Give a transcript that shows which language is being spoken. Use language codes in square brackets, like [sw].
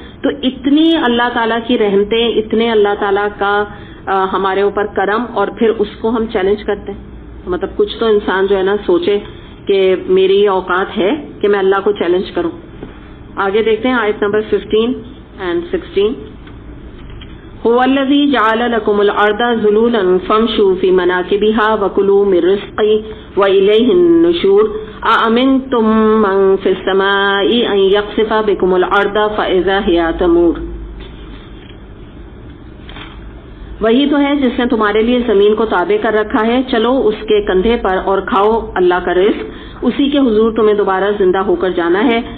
[ur] تو اتنی اللہ تعالیٰ کی رحمتیں, اتنے اللہ تعالیٰ کا ہمارے اوپر کرم, اور پھر اس کو ہم چیلنج کرتے ہیں. مطلب کچھ تو انسان جو ہے نا سوچے کہ میری یہ اوقات ہے کہ میں اللہ کو چیلنج کروں. آگے دیکھتے ہیں آیت نمبر 15 and 16. [ar] هو الذي جعل لكم الأرض ذلولا فامشوا في مناكبها وكلوا من رزقه وإليه النشور أأمنتم من في السماء أن يخسف بكم الأرض فإذا هي تمور. [ur] وہی تو ہے جس نے تمہارے لیے زمین کو تابع کر رکھا ہے, چلو اس کے کندھے پر اور کھاؤ اللہ کا رزق, اسی کے حضور تمہیں دوبارہ زندہ ہو کر جانا ہے.